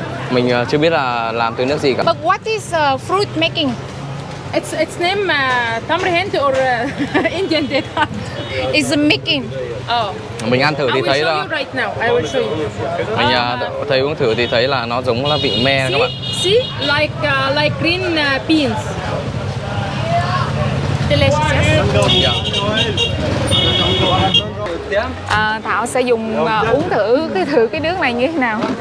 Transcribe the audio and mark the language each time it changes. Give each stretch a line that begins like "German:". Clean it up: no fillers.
Vietnamese: Mình chưa biết là làm từ nước gì cả.
English: But what is fruit making? It's name Tamr Hindi or Indian date. Is making. Oh.
Vietnamese: Mình ăn thử thì thấy là
English: I will show you right now. I will show you.
Vietnamese: mình thấy uống thử thì thấy là nó giống là vị me các bạn.
English: See, like green beans. Delicious. Yes?
Vietnamese: Thảo sẽ dùng uống thử cái nước này như thế nào.